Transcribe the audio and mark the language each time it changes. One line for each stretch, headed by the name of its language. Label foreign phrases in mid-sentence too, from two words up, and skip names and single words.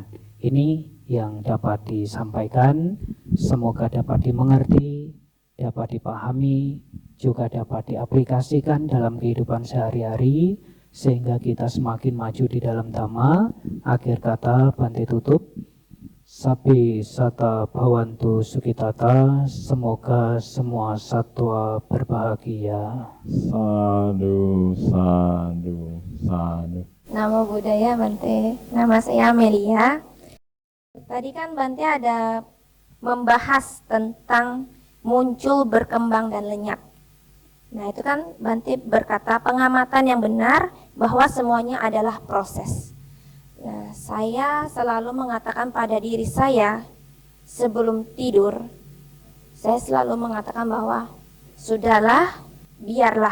Indonesian: Ini yang dapat disampaikan, semoga dapat dimengerti, dapat dipahami, juga dapat diaplikasikan dalam kehidupan sehari-hari, sehingga kita semakin maju di dalam Dhamma. Akhir kata Bante tutup.
Pali: Sapi sata bhavantu sukitata,
Indonesian: semoga semua satwa berbahagia.
Pali: Sadu, sadu, sadu. Namo Buddhaya Bante.
Indonesian: Nama saya Amelia. Tadi kan Bante ada membahas tentang muncul, berkembang, dan lenyap. Nah itu kan Bante berkata pengamatan yang benar bahwa semuanya adalah proses. Nah saya selalu mengatakan pada diri saya sebelum tidur, saya selalu mengatakan bahwa sudahlah, biarlah.